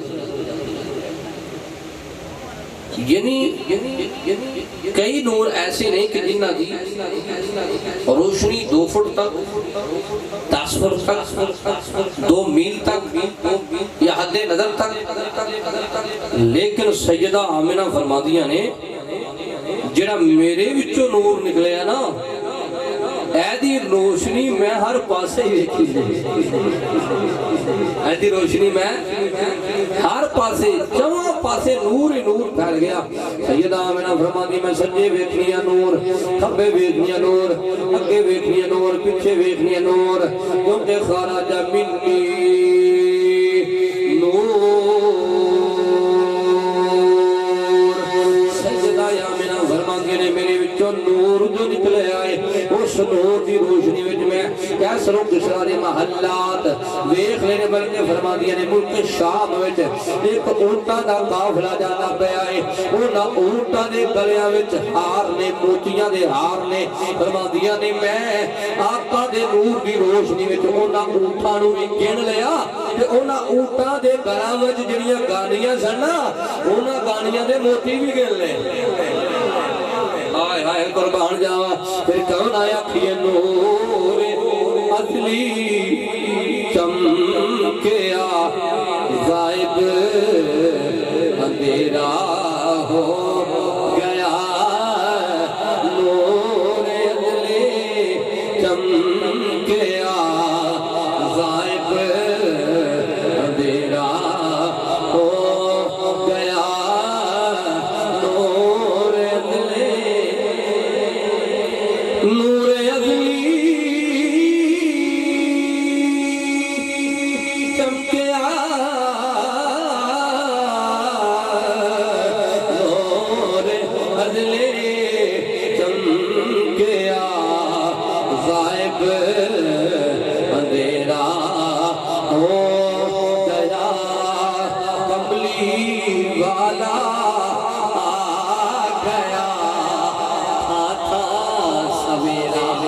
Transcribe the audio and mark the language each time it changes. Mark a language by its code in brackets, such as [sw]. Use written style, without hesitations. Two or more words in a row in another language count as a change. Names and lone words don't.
[pa] یعنی کئی نور ایسے نہیں کہ جنہ دی روشنی 2 فٹ تک 10 فٹ تک 2 میل تک یا حد نظر تک لیکن سیدہ آمنہ فرما دیا نے جڑا میرے وچوں نور نکلیا نا ایدی روشنی میں ہر پاسے ہی دیکھی ایدی روشنی میں ہر پاسے جواب پاسے نور ہی نور پھیل گیا سیدہ آمنہ فرما دی میں سجے ویکھنیا نور کھبے ویکھنیا نور اگے ویکھنیا نور پیچھے ویکھنیا نور کیونکہ خرج منی نور سیدہ آمنہ فرما دی نے میرے وچوں نور جو نکلے آئے اس نور دی روشنی وچ میں کیسر و کسرا دے محلات ویکھ لینے بلکہ فرما دیا نے ملک شام وچ ایک اونٹاں دا قافلہ جانا پیا ہے انہاں اونٹاں دے گلیاں وچ ہار نے موتیاں دے ہار نے فرما دیا نے میں آقا دے نور دی روشنی وچ انہاں اونٹاں نوں وی گن لیا تے انہاں اونٹاں دے گلاں وچ جڑیاں گانیاں سن نا انہاں گانیاں دے موتی بھی گن لے آئے ہائے قربان جاوا پھر کون آیا کھیے نور اصلی چمکیا غائب اندھیرا ہو گیا نور اصلی چمکیا غائب اندھیرا ہو گیا نور اصلی چمکیا نور اصلی چمکیا غائب اندھیرا ہو گیا کملی والا آ گیا تھا سویرا